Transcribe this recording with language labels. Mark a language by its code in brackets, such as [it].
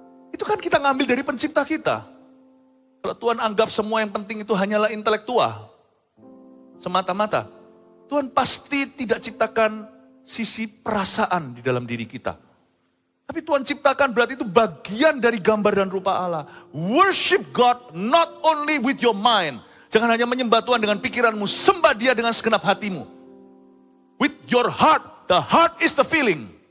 [id] Itu kan kita ngambil dari pencipta kita. Kalau Tuhan anggap semua yang penting itu hanyalah intelektual. Semata-mata. Tuhan pasti tidak ciptakan sisi perasaan di dalam diri kita. Tapi Tuhan ciptakan berarti itu bagian dari gambar dan rupa Allah. [en] Worship God not only with your mind. [id] Jangan hanya menyembah Tuhan dengan pikiranmu, sembah Dia dengan segenap hatimu. [en] With your heart, the heart is the feeling.